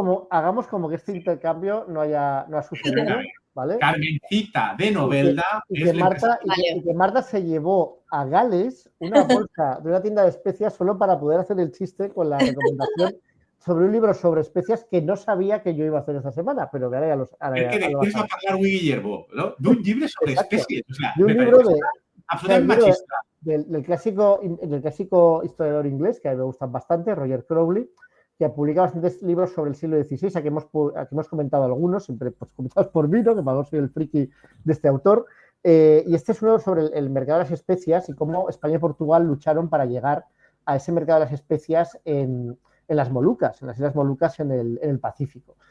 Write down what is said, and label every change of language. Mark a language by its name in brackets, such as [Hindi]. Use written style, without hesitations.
[Spanish] Hagamos como que este intercambio no ha sucedido, ¿vale? Carmencita de Novelda y que Marta se llevó a Gales una bolsa de una tienda de especias solo para poder hacer el chiste con la recomendación sobre un libro sobre especias que no sabía que yo iba a hacer esta semana, pero que ahora ya lo [Catalan] que de què es va parlar avui Guillermo, no? D'un llibre sobre espècies. [Spanish] O sea, de un libro absolutamente machista. Del clásico historiador inglés, que a mí me gustan bastante, Roger Crowley, que publica bastantes libros sobre el siglo XVI, aquí hemos comentado algunos, siempre pues, comentados por mí, ¿no? Que para no soy el friki de este autor. Y este es uno sobre el mercado de las especias y cómo España y Portugal lucharon para llegar a ese mercado de las especias en las Molucas, en las Islas Molucas en el Pacífico.